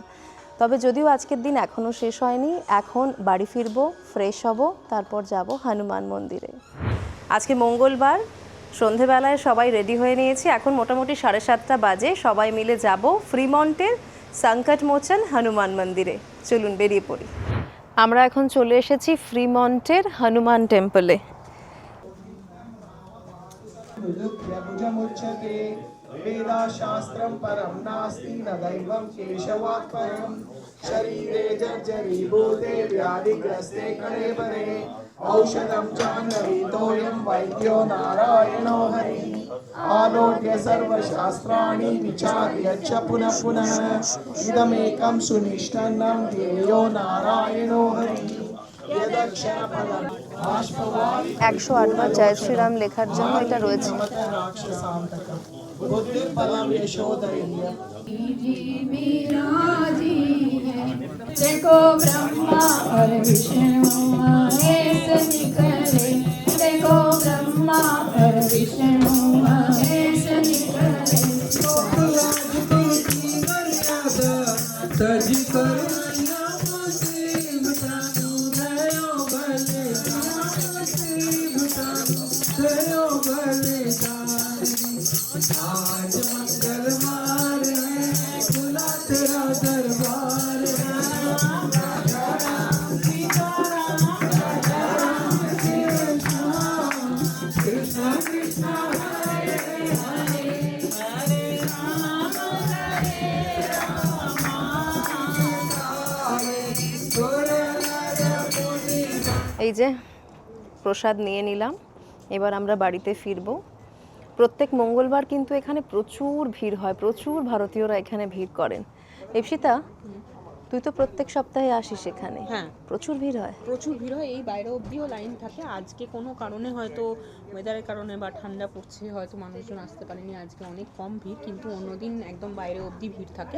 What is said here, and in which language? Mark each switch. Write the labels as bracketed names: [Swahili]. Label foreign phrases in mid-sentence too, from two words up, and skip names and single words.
[Bangla] তবে যদিও আজকের দিন এখনও শেষ হয়নি, এখন বাড়ি ফিরবো, ফ্রেশ হব, তারপর যাব হনুমান মন্দিরে। আজকে মঙ্গলবার, সন্ধেবেলায় সবাই রেডি হয়ে নিয়েছি, এখন মোটামুটি 7:30 বাজে, সবাই মিলে যাব ফ্রিমন্টের সংকটমোচন হনুমান মন্দিরে। চলুন বেরিয়ে পড়ি। আমরা এখন চলে এসেছি ফ্রিমন্টের হনুমান টেম্পলে। [Sanskrit] भुजमुच्यते वेदाशास्त्रं परं नास्ति न दैवं केशवात् परं शरीरे जर्जरीभूते व्याधिग्रस्ते कळेबरे औषधं जाह्नवीतोऽयं वैद्यो नारायणो हरिः आलोक्य सर्वशास्त्राणि विचार्य च पुनः पुनः इदमेकं सुनिष्ठन्नं ध्येयो नारायणो हरिः [Bangla] 108 বার জয় শ্রীরাম লেখার জন্য এটা রয়েছে। [Hindi] देखो ब्रह्मा और विष्णु महेश निकले, देखो ब्रह्मा और विष्णु महेश निकले। तज कर आज मंगलवार है, खुला तेरा दरबार है। कृष्णा कृष्णा हरे हरे, हरे राम हरे राम। [Bangla] এই যে প্রসাদ নিয়ে নিলাম, এবার আমরা বাড়িতে ফিরবো। প্রত্যেক মঙ্গলবার কিন্তু এখানে প্রচুর ভিড় হয়, প্রচুর ভারতীয়রা এখানে ভিড় করেন। ইপসিতা, তুই তো প্রত্যেক সপ্তাহে আসিস এখানে? হ্যাঁ, প্রচুর ভিড় হয়। প্রচুর ভিড় হয়, এই বাইরে অবধিও লাইন থাকে। আজকে কোনো কারণে হয়তো ওয়েদারের কারণে বা ঠান্ডা পড়ছে হয়তো মানুষজন আসতে পারেনি, আজকে অনেক কম ভিড়, কিন্তু অন্যদিন একদম বাইরে অবধি ভিড় থাকে।